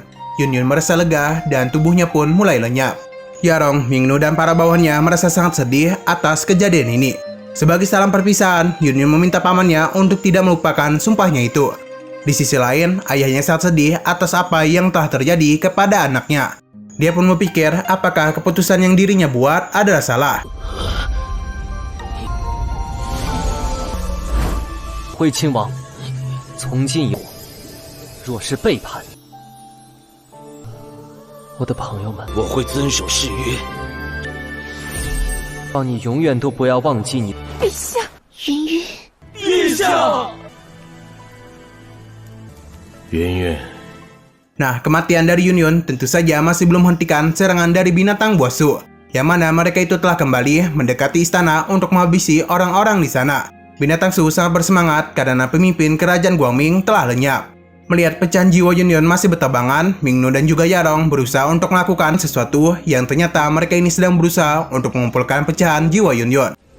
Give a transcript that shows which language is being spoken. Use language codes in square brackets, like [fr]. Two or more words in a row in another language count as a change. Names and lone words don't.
[id] Yunyun merasa lega dan tubuhnya pun mulai lenyap. Yarong, Mingnu dan para bawahannya merasa sangat sedih atas kejadian ini. Sebagai salam perpisahan, Yunyun meminta pamannya untuk tidak melupakan sumpahnya itu. Di sisi lain, ayahnya sangat sedih atas apa yang telah terjadi kepada anaknya. Dia pun berpikir apakah keputusan yang dirinya buat adalah salah. [zh] 徽亲王，从今以后，若是背叛我的朋友们，我会遵守誓约。让你永远都不要忘记你。陛下，云云，陛下，云云， [id] Nah, kematian dari Yunyun tentu saja masih belum menghentikan serangan dari binatang buas Su, yang mana mereka itu telah kembali mendekati istana untuk menghabisi orang-orang di sana. Binatang Su sangat bersemangat karena pemimpin kerajaan Guangming telah lenyap. Melihat pecahan jiwa Yunyun masih bertabangan, Mingnu dan juga Yarong berusaha untuk melakukan sesuatu yang ternyata mereka ini sedang berusaha untuk mengumpulkan pecahan jiwa Yunyun.